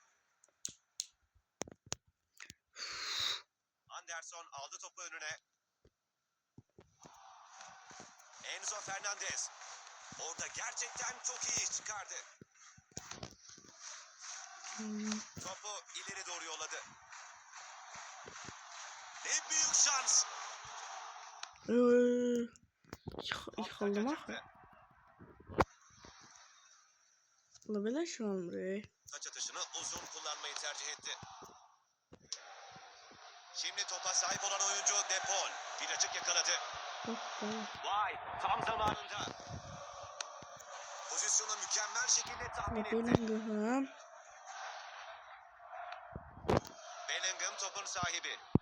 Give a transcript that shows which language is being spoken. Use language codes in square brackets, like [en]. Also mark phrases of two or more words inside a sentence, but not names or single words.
[tr] Anderson aldı topu önüne. Enzo Fernandez. Orada gerçekten çok iyi iş çıkardı. Topu ileri doğru yolladı. Ne büyük şans. [az] Yıxıldım axı. Ola belə şey olmur. [tr] Taç atışını uzun kullanmayı tercih etti. Şimdi topa sahip olan oyuncu Depol. Bir açık yakaladı. Vay, tam zamanında. Pozisyonu mükemmel şekilde tahmin etti. Bellingham topun sahibi.